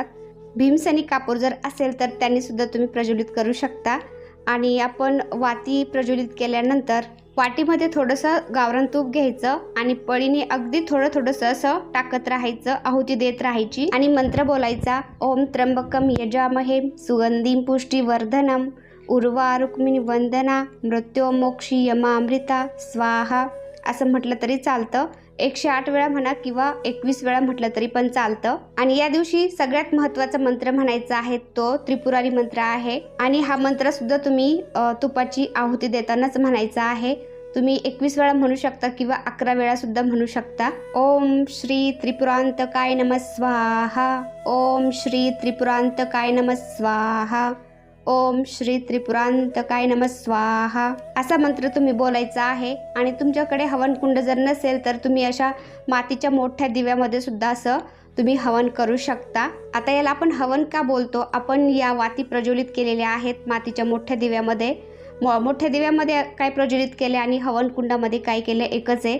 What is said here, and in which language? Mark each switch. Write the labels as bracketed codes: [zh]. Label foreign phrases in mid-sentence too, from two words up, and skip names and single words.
[mr] भीमसेनी कापूर जर असेल तर त्यांनी सुद्धा तुम्ही प्रज्वलित करू शकता. आणि आपण वाती प्रज्वलित केल्यानंतर वाटीमध्ये थोडंसं गावरान तूप घ्यायचं आणि पळीने अगदी थोडंसं असं टाकत राहायचं, आहुती देत राहायची आणि मंत्र बोलायचा. [sa] ओम त्र्यंबकम यजामहे सुगंधिं पुष्टिवर्धनम उर्वारुक्मिणी वंदना मृत्योर्मोक्षीयमामृता स्वाहा [mr] असं म्हटलं तरी चालतं. 108 वेळा म्हणा किंवा 21 वेळा म्हटलं तरी पण चालतं. आणि या दिवशी सगळ्यात महत्त्वाचा मंत्र म्हणायचा आहे तो त्रिपुरारी मंत्र आहे. आणि हा मंत्र सुद्धा तुम्ही तुपाची आहुती देतानाच म्हणायचा आहे. तुम्ही 21 वेळा म्हणू शकता किंवा 11 वेळा सुद्धा म्हणू शकता. [sa] ओम श्री त्रिपुरांतकाय नमः स्वाहा, ओम श्री त्रिपुरांतकाय नमः स्वाहा, ओम श्री त्रिपुरांतकाय नमः स्वाहा [mr] असा मंत्र तुम्ही बोलायचा आहे. आणि तुमच्याकडे हवनकुंड जर नसेल तर तुम्ही अशा मातीच्या मोठ्या दिव्यामध्ये सुद्धा असं तुम्ही हवन करू शकता. आता याला आपण हवन का बोलतो, आपण या वाती प्रज्वलित केलेल्या आहेत मातीच्या मोठ्या दिव्यामध्ये मोठ्या दिव्यामध्ये काय प्रज्वलित केले आणि हवन कुंडामध्ये काय केले एकच आहे.